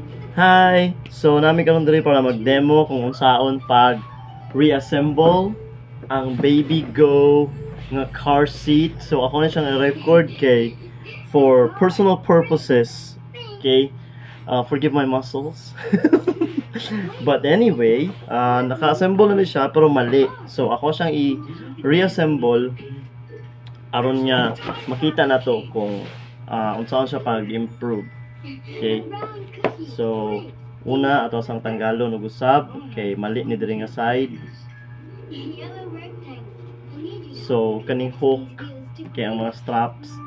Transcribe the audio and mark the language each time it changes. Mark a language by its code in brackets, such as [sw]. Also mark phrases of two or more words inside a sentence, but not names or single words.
[ceb] Hi! So, namin karon diri para mag-demo kung unsaon pag reassemble ang Baby Go nga car seat. So, ako na siyang i-record kay [en] for personal purposes. [ceb] Okay? [en] Forgive my muscles. But anyway, [ceb] naka-assemble na siya pero mali. So, ako siyang i-reassemble aron niya makita na to kung unsaon siya pag-improve. Okay. So, una ato sang tanggalon ug usab kay mali ni diri nga side. So, kaning hook kay ang mga straps.